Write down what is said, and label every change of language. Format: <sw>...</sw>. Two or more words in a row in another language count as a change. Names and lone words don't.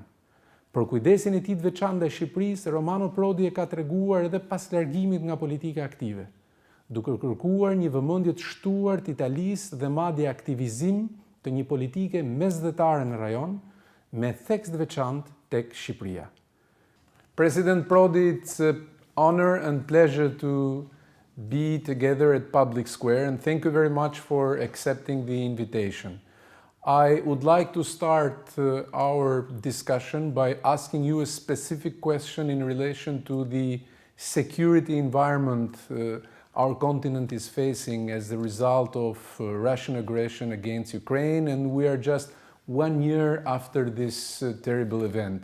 <sq>Për kujdesin e tij të veçantë ndaj Shqipërisë, Romano Prodi e ka treguar edhe pas largimit nga politika aktive, duke kërkuar një vëmendje të shtuar të Italisë dhe madje aktivizim të një politike mesdhetare në rajon me theks të veçantë tek Shqipëria.</sq> <en>President Prodi, it's an honor and pleasure to be together at Public Square, and thank you very much for accepting the invitation. I would like to start our discussion by asking you a specific question in relation to the security environment our continent is facing as the result of Russian aggression against Ukraine, and we are just 1 year after this terrible event.</en>